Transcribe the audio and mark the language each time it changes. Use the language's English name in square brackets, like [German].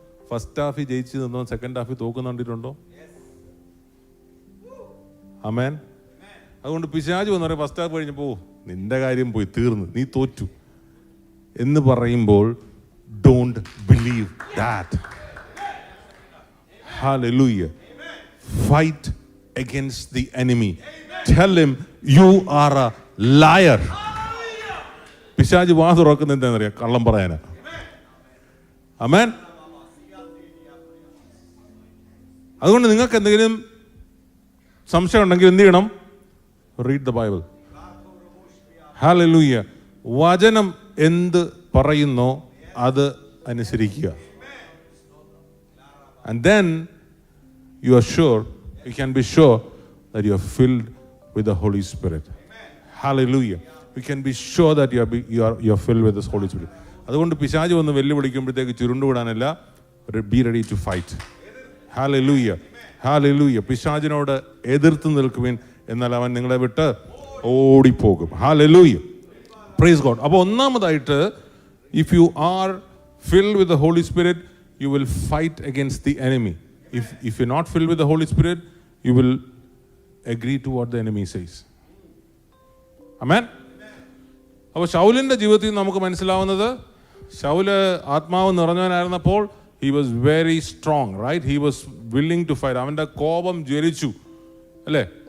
[Malayalam] First ഹാഫിൽ ജയിച്ച് നിന്നോ second ഹാഫിൽ തോക്കുന്ന കണ്ടിട്ടുണ്ടോ? ആമേൻ. അതുകൊണ്ട് പിശാച് വന്ന് പറയും, ഫസ്റ്റ് ഹാഫ് കഴിഞ്ഞപ്പോൾ നിന്റെ കാര്യം പോയി, തീർന്ന്, നീ തോറ്റു എന്ന് പറയുമ്പോൾ [English] Don't believe that. Hallelujah. Fight against the enemy. Tell him you are a liar. [Malayalam] പിശാച് വാ തുറക്കുന്നത് എന്താണെന്നറിയാം? കള്ളം പറയാനാ. ആമേൻ. അതുകൊണ്ട് നിങ്ങൾക്ക് എന്തെങ്കിലും സംശയം ഉണ്ടെങ്കിൽ എന്ത് ചെയ്യണം? [English] Read the Bible. [Malayalam] ഹല്ലേലൂയ. വചനം എന്ത് പറയുന്നോ അത് അനുസരിക്കുക. [English] And then you are sure, you can be sure that you are filled with the Holy Spirit. Hallelujah. You can be sure that you are filled with this Holy Spirit. [Malayalam] അതുകൊണ്ട് പിശാച് വന്ന് വെല്ലുവിളിക്കുമ്പോഴത്തേക്ക് ചുരുണ്ടുവിടാനല്ല, [English] be ready to fight. [Malayalam] Hallelujah. Hallelujah. പിശാചിനോട് എതിർത്ത് നിൽക്കുവിൻ, എന്നാൽ അവൻ നിങ്ങളെ വിട്ട് ഓടിപ്പോകും. [English] Hallelujah. Praise God. [Malayalam] അപ്പോൾ ഒന്നാമതായിട്ട്, [English] if you are filled with the Holy Spirit, you will fight against the enemy. If you're not filled with the Holy Spirit, you will agree to what the enemy says. Amen. [Malayalam] അപ്പോൾ ശൗലിൻ്റെ ജീവിതത്തിൽ നമുക്ക് മനസ്സിലാവുന്നത്, ശൗല് ആത്മാവ് നിറഞ്ഞവനായിരുന്നപ്പോൾ [English] he was very strong, right? He was willing to fight. [Malayalam] അവൻ്റെ കോപം ജ്വലിച്ചു, അല്ലേ?